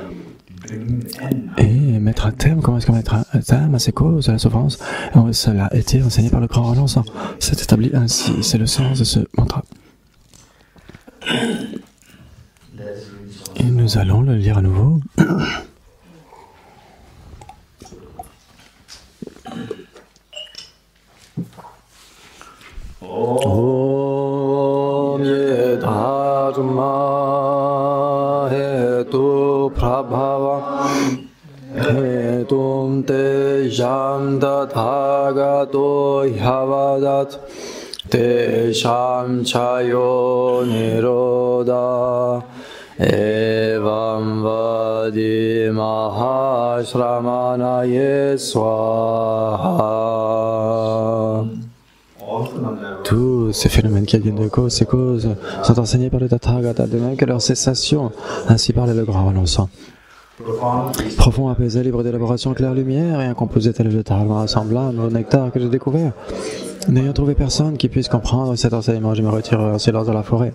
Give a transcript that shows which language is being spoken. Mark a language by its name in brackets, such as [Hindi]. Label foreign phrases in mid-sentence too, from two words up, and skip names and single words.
[French] Et mettre un terme, comment est-ce qu'on mettre un terme à ces causes, à la souffrance? Cela a été enseigné par le grand renonçant. C'est établi ainsi, c'est le sens de ce mantra. Et nous allons le lire à nouveau. [Sanskrit] Om Ye Dharma Hetu Prabhava Hetum Tejam Tathagato Yavadat Tesham chayo niroda evam vadi mahashramanaye swaha. [French] Tous ces phénomènes qui viennent de cause et causes sont enseignés par le Tathagata, de même que leur cessation, ainsi parlait le grand renonçant. Profond, apaisé, libre d'élaboration, claire lumière et un composé tel le dharma semblable au nectar que j'ai découvert. N'ayant trouvé personne qui puisse comprendre cet enseignement, je me retire en silence dans la forêt.